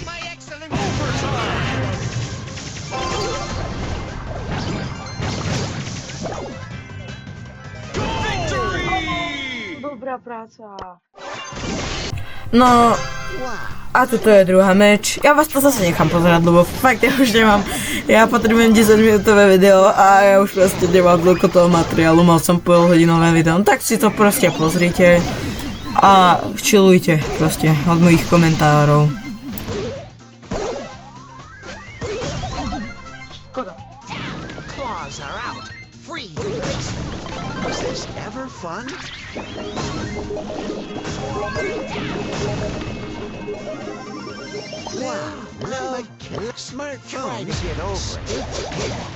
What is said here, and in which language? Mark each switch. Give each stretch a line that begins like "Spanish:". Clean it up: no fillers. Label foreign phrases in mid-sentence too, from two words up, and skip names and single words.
English: My excellent
Slovak: Dobrá práca. No, Wow. a toto je druhá meč. Ja vás to zase nechám pozerať, lebo fakt ja už nemám. Ja potrebujem 10 minútové video a ja už proste nemám toľko toho materiálu. Mal som polhodinové video, no tak si to proste pozrite a chillujte proste od mojich komentárov. Škoda.
English: Claws are out. Free. Is this ever fun? Wow. No. Smartphones. Get over it.